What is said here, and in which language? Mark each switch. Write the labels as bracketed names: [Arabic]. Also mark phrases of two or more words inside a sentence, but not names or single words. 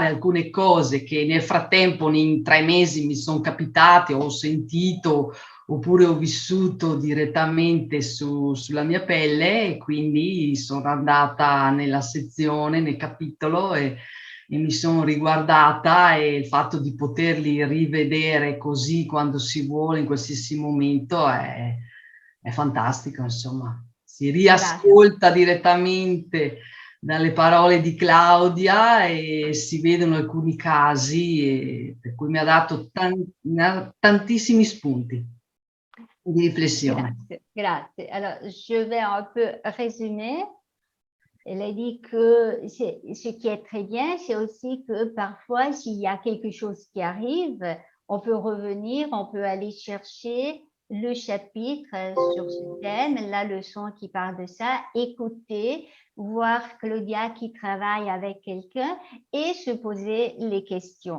[Italian] alcune cose che nel frattempo in 3 mesi mi sono capitate, ho sentito oppure ho vissuto direttamente sulla mia pelle, e quindi sono andata nella sezione, nel capitolo e mi sono riguardata, e il fatto di poterli rivedere così quando si vuole in qualsiasi momento è fantastico, insomma. Si Grazie. riascolta direttamente dalle parole di Claudia e si vedono alcuni casi, per cui mi ha dato tantissimi spunti di riflessione. Grazie, grazie. [French] Alors, je vais un peu résumer. Elle a dit que ce qui est très bien, c'est aussi que parfois, s'il y a quelque chose qui arrive, on peut revenir, on peut aller chercher le chapitre sur ce thème, la leçon qui parle de ça, écouter, voir Claudia qui travaille avec quelqu'un et se poser les questions.